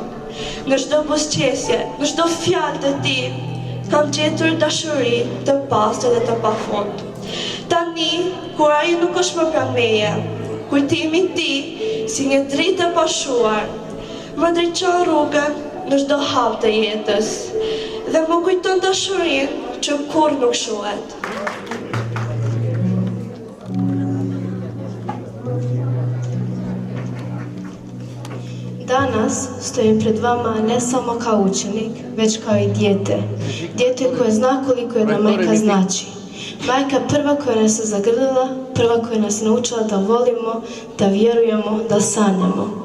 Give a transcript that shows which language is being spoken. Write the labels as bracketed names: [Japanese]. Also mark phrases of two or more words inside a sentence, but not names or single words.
[Albanian] Në çdo buzëqesje, në çdo fjalë të ti, kam gjetur dashuri të pastër dhe të pafund. Tani, kur ai nuk është më pranë meje, kujtimi i ti si një dritë e pashuar, më drejton rrugën në çdo hap të jetës dhe më kujton dashurinë që kur nuk shuhet. [Bosnian] Danas stojim pred vama ne samo kao učenik, već kao i dijete. Dijete koje zna koliko jedna majka znači. Majka prva koja nas je zagrlila, prva koja nas je naučila da volimo, da vjerujemo, da sanjamo.